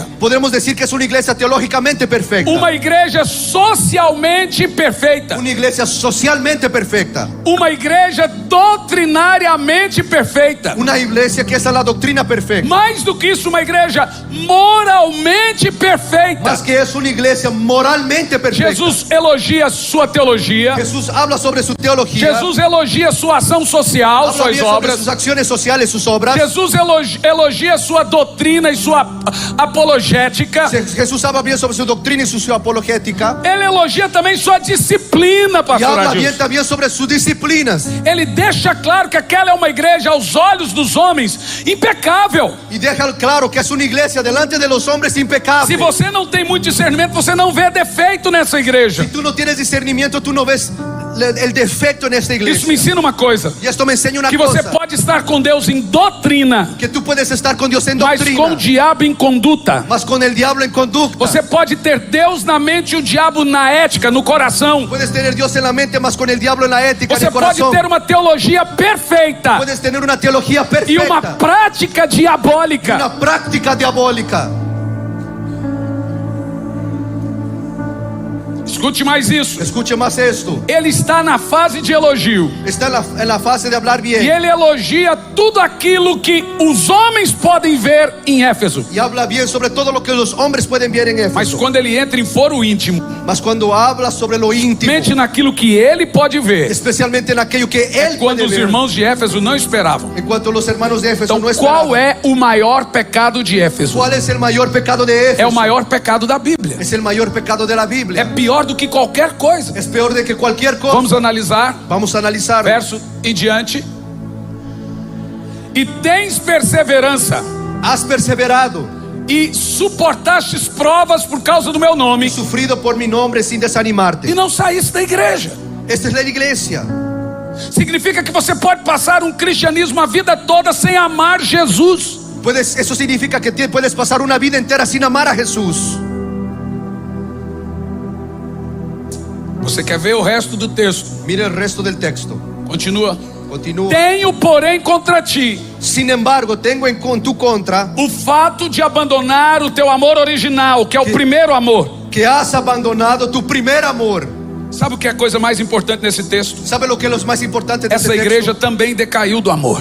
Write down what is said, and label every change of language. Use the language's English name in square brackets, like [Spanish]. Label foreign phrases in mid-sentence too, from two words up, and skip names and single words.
[Spanish] Podemos decir que es una iglesia teológicamente perfecta, [Portuguese] uma igreja socialmente perfeita, [Spanish] una iglesia socialmente perfecta, [Portuguese] uma igreja doutrinariamente perfeita. [Spanish] una iglesia que es la doctrina perfecta. [Portuguese] Mais do que isso, uma igreja moralmente perfeita. [Spanish] Más que es una iglesia moralmente perfecta. [Portuguese] Jesus elogia sua teologia. [Spanish] Jesús habla sobre su teología. [Portuguese] Jesus elogia sua ação social, [Spanish] Habla [Portuguese] suas [Spanish] bien sobre [Portuguese] obras. [Spanish] sus acciones sociales, sus obras. [Portuguese] Jesus elogia sua doutrina e sua apologética. [Spanish] Jesús habla bien sobre su doctrina y su apologética. [Portuguese] Ele elogia também sua disciplina, [Spanish] Y [Portuguese] pastor [Spanish] habla [Portuguese] Adilson. [Spanish] bien también sobre sus disciplinas. [Portuguese] Ele deixa claro que aquela é uma igreja aos olhos dos homens impecável. [Spanish] Y deja claro que es una iglesia delante de los hombres impecable. [Portuguese] Se você não tem muito discernimento, você não vê defeito nessa igreja. [Spanish] Si tú no tienes discernimiento, tú no ves el defecto en esta iglesia. [Portuguese] Isso me ensina uma coisa: [Spanish] Y esto me enseña una [Portuguese] que você [Spanish] cosa. [Portuguese] pode estar com Deus em doutrina, [Spanish] Que tú puedes estar con Dios en [Portuguese] mas [Spanish] doctrina, [Portuguese] com o diabo em conduta. [Spanish] mas con el diablo en conducta. [Portuguese] Você pode ter Deus na mente e o diabo na ética, no coração. [Spanish] Puedes tener Dios en la mente, mas con el diablo en la ética, en [Portuguese] Você [Spanish] el [Portuguese] pode [Spanish] corazón. [Portuguese] ter uma teologia perfeita [Spanish] Puedes tener una teología [Portuguese] e uma [Spanish] perfecta, [Portuguese] prática diabólica. [Spanish] una práctica diabólica. [Portuguese] Escute mais isso. [Spanish] Escuche más esto. [Portuguese] Ele está na fase de elogio. [Spanish] Está en la fase de hablar bien. [Portuguese] E ele elogia tudo aquilo que os homens podem ver em Éfeso. [Spanish] Y habla bien sobre todo lo que los hombres pueden ver en [Portuguese] Mas [Spanish] Éfeso. [Portuguese] quando ele entra em foro íntimo, [Spanish] Mas cuando habla sobre lo íntimo, [Portuguese] mente naquilo que ele pode ver, [Spanish] especialmente en aquello que él [Portuguese] quando [Spanish] puede [Portuguese] os [Spanish] ver. [Portuguese] irmãos de Éfeso não esperavam. [Spanish] En cuanto a los hermanos de Éfeso [Portuguese] Então, [Spanish] no esperaban. [Portuguese] qual é o maior pecado de Éfeso? [Spanish] ¿Cuál es el mayor pecado de Éfeso? [Portuguese] É o maior pecado da Bíblia. [Spanish] Es el mayor pecado de la [Portuguese] É [Spanish] Biblia. [Portuguese] pior do que qualquer coisa. [Spanish] Es peor de que cualquier cosa. [Portuguese] Vamos analisar. [Spanish] Vamos a analizar. [Portuguese] Verso em diante. E tens perseverança, [Spanish] Has perseverado, [Portuguese] e suportastes provas por causa do meu nome, [Spanish] sufrido por mi nombre sin [Portuguese] e [Spanish] desanimarte. [Portuguese] não saíste da igreja. [Spanish] Esta es la iglesia. [Portuguese] Significa que você pode passar um cristianismo a vida toda sem amar Jesus. [Spanish] Eso significa que puedes pasar una vida entera sin amar a Jesús. [Portuguese] Você quer ver o resto do texto? [Spanish] Mire el resto del texto. [Portuguese] Continua. [Spanish] Continúa. [Portuguese] Tenho, porém, contra ti [Spanish] Sin embargo, tengo en tu contra [Portuguese] o fato de abandonar o teu amor original, que é o primeiro amor. [Spanish] que has abandonado tu primer amor. [Portuguese] Sabe o que é a coisa mais importante nesse texto? [Spanish] ¿Sabe lo que es lo más importante de [Portuguese] Essa [Spanish] este [Portuguese] igreja [Spanish] texto? [Portuguese] também decaiu do amor.